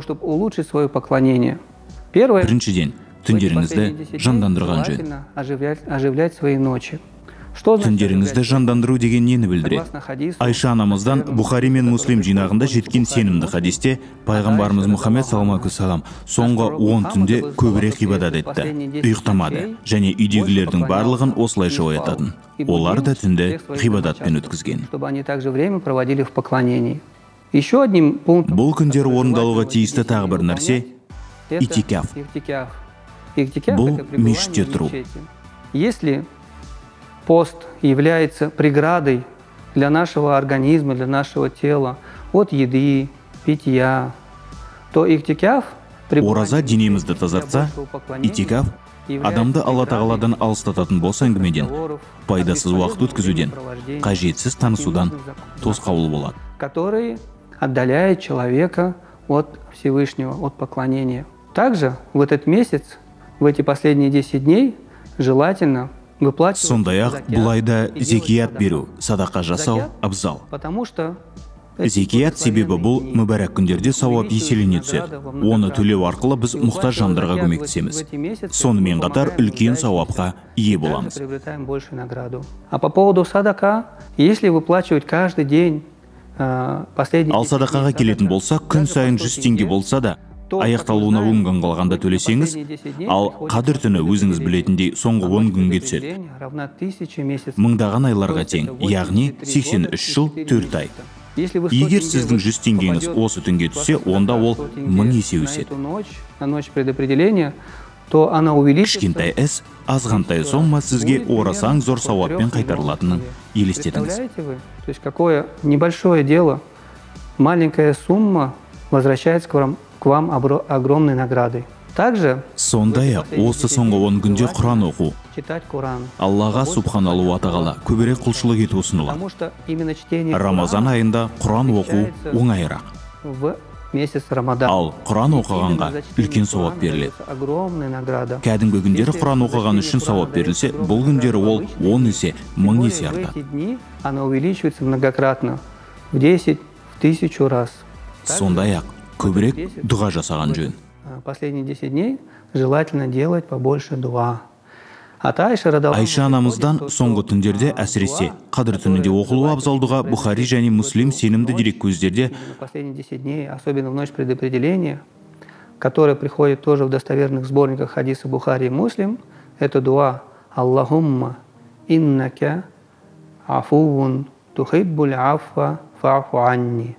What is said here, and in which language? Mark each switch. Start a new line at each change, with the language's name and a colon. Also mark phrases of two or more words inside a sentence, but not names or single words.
Kazakh: Біріншіден, түндеріңізді жандандырған жөн. Түндеріңізді жандандыру деген нені білдіреді? Айша анамыздан Бухари мен Муслим жинағында жеткен сенімді хадисте пайғамбарымыз Мұхаммед
Arabic: صلى الله عليه وسلم
Kazakh: соңғы 10 түнде көбірек ғибадат етті, ұйықтамады және үйдегілердің барлығын осылайша оятатын. Олар да түнді ғибадатпен өткізген. Бұл күндер орындалуға тиісті тағы бір нәрсе – итикаф. Бұл мешітте тұру.
Russian: Если пост является преградой для нашего организма, для нашего тела, от еды, питья, то иктикаф...
Kazakh: Ораза денемізді тазартса, итикаф адамды Алла Тағаладан алыстататын бос әңгімеден, пайдасыз уақыт өткізуден, қажетсіз танысудан тосқауыл болады.
Russian: Который отдаляет человека от Всевышнего, от поклонения. Также в этот месяц, в эти последние 10 дней, желательно выплачивать...
Kazakh: Сондай-ақ бұл айда зекият беру, садақа жасау абзал. Зекият себебі бұл мүбәрәк күндерде сауап еселене түседі. Оны төлеу арқылы біз мұқтаж жандарға көмектесеміз. Сонымен қатар үлкен сауапқа ие боламыз.
Russian: А по поводу садака, если выплачивать каждый день последний...
Kazakh: Ал садақаға келетін болса, күн сайын 100 теңге болса да, аяқталуына 10 күн қалғанда төлесеңіз, ал қадір түні өзіңіз білетіндей соңғы 10 күнге түседі. Мыңдаған айларға тең, яғни 83 жыл 4 ай. Егер сіздің 100 теңгеңіз осы түнге түссе, онда ол 1000 есе өседі. Кішкентай іс, азғантай сома сізге орасан зор сауаппен қайтарылатынын елестетіңіз.
Russian: То есть какое небольшое дело, маленькая сумма возвращается к вам огромной наградой. Также
Kazakh: сондай-ақ осы соңғы 10 күнде Құран оқу, Аллаға
Arabic: سبحانه وتعالى
Kazakh: көбірек құлшылық ету ұсынылады. Рамазан айында Құран оқу оңайырақ. Ал Құран оқығанға үлкен сауап беріледі. Кәдімгі күндері Құран оқыған үшін сауап берілсе, бұл күндері ол 10 есе, 1000 есе артады. Сондай-ақ көбірек дұға жасаған жөн.
Russian: Последние 10 дней желательно делать побольше дуа.
Kazakh: Айша анамыздан соңғы түндерде әсіресе қадір түнінде оқылуы абзал дұға Бухари және Муслим сенімді дереккөздерде
Russian: последние 10 дней, особенно в ночь предопределения, которая приходит тоже в достоверных сборниках хадиса Бухари и Муслим, это дуа
Arabic: اللهم إنك عفو تحب العفو فاعف عني.